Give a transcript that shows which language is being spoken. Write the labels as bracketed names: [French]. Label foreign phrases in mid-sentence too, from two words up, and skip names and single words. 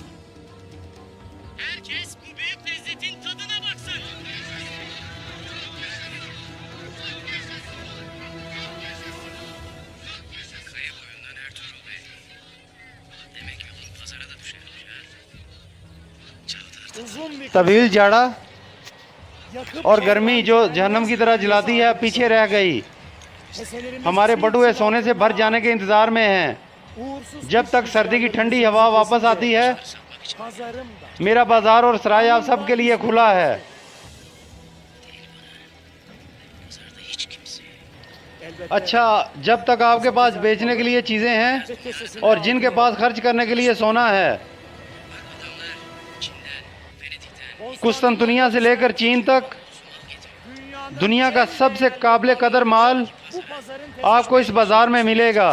[Turkish] Herkes bu büyük lezzetin tadına baksın. Kaya boyundan Ertuğrul Bey. Demek yolun pazara da düşermiş ha. Çavdar [Hindi] तवील जाड़ा और गर्मी जो जहन्नम की तरह जलाती है पीछे रह गई। हमारे बटुए सोने से भर जाने के इंतजार में हैं। जब तक सर्दी की ठंडी हवा वापस आती है, मेरा बाजार और सराय आप सबके लिए खुला है। [Turkish] pazarda hiç kimse. [Hindi] अच्छा, जब तक आपके पास बेचने के लिए चीज़ें हैं और जिनके पास खर्च करने के लिए सोना है, [Turkish] Adamlar Çin'den, Venedik'ten, [Hindi] कुस्तुनतुनिया से लेकर चीन तक दुनिया का सबसे काबिल कदर माल आपको इस बाज़ार में मिलेगा।